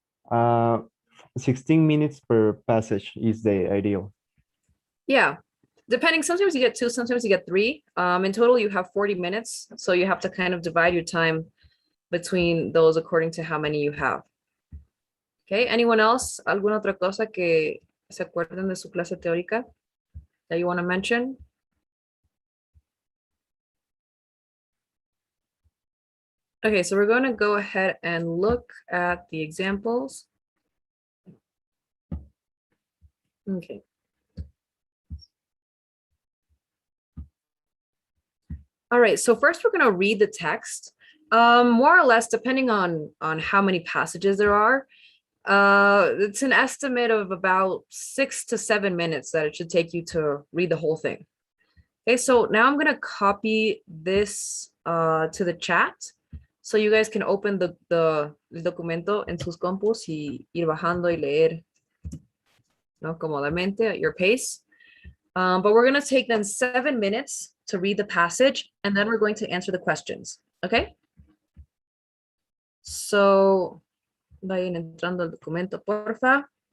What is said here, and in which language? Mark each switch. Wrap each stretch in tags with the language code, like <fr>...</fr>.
<en>16 minutes per passage is the ideal. Yeah. Depending, sometimes you get 2, sometimes you get 3. In total, you have 40 minutes. So you have to kind of divide your time between those according to how many you have. Okay, anyone else?</en> <es>¿Alguna otra cosa que se acuerden de su clase teórica</es> <en>that you want to mention? Okay, so we're going to go ahead and look at the examples. Okay. All right, so first we're going to read the text. More or less, depending on how many passages there are, it's an estimate of about 6 to 7 minutes that it should take you to read the whole thing. Okay, so now I'm going to copy this to the chat. So you guys can open the documento</en> <es>en sus compus y ir bajando y leer, ¿no? Cómodamente</es> <en>at your pace. But we're going to take then 7 minutes to read the passage, and then we're going to answer the questions. Okay? So,</en> <es>vayan entrando al documento, porfa.</es>